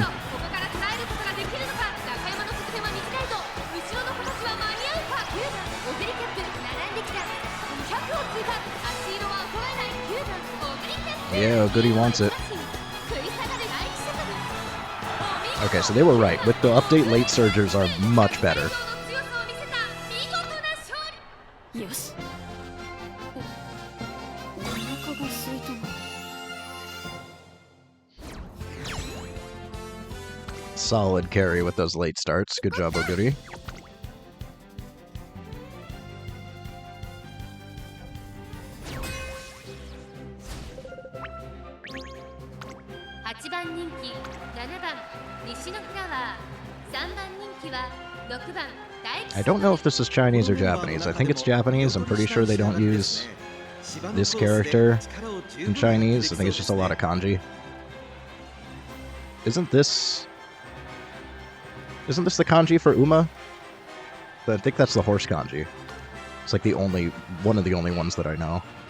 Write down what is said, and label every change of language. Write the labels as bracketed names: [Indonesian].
[Japanese] ここから捉えることができるのか。中山の側線は短いぞ。後ろの子たちは間に合うか。9番オグリキャップ並んできた。100を通過。足色は衰えない9番オグリキャップ。 [English] Yeah, Goody wants it. [Japanese] 食い下がる第一シャトル。 [English] Okay, so they were right. With the update, late surgers are much better. [Japanese] 強さを見せた見事な勝利。よし。お腹が空いたな。 [English] Solid carry with those late starts. Good job, Oguri. [Japanese] 8番人気、7番西のフラワー、3番人気は6番大吉。 [English] I don't know if this is Chinese or Japanese. I think it's Japanese. I'm pretty sure they don't use this character in Chinese. I think it's just a lot of kanji. Isn't this the kanji for Uma? I think that's the horse kanji. It's like one of the only ones that I know.